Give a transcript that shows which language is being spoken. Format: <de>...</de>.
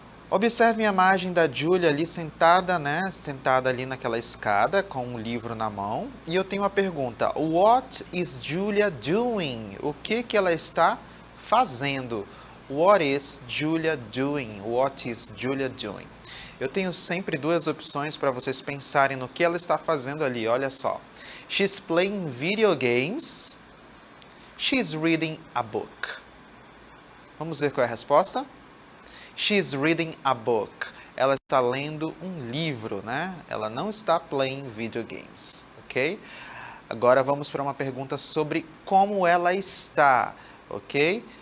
<pt>Observem a imagem da Julia ali sentada, né? Sentada ali naquela escada com um livro na mão. E eu tenho uma pergunta.</pt> <en>What is Julia doing?</en> <pt>O que ela está fazendo?</pt> <en>What is Julia doing? What is Julia doing?</en> <pt>Eu tenho sempre duas opções para vocês pensarem no que ela está fazendo ali. Olha só.</pt> <en>She's playing video games. She's reading a book.</en> <pt>Vamos ver qual é a resposta?</pt> <en>She's reading a book.</en> <pt>Ela está lendo um livro, né? Ela não está</pt> <en>playing video games,</en> <pt>ok? Agora vamos para uma pergunta sobre como ela está, ok?</pt>